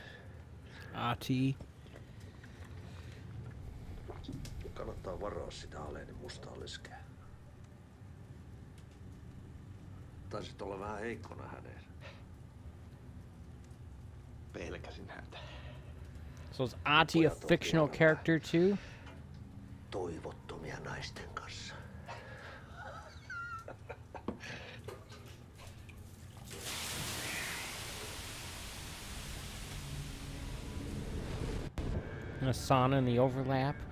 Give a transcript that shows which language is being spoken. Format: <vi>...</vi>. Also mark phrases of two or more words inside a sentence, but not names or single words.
<fi>Ati. Kannattaa varoa sitä Aleenin mustaa leskeä. Taisit olla vähän heikkona häneen. Pelkäsin häntä.</fi> <en>So is Ati a fictional character too?</en> <fi>Toivottomia naisten kanssa.</fi> <en>And a sauna in the overlap?</en>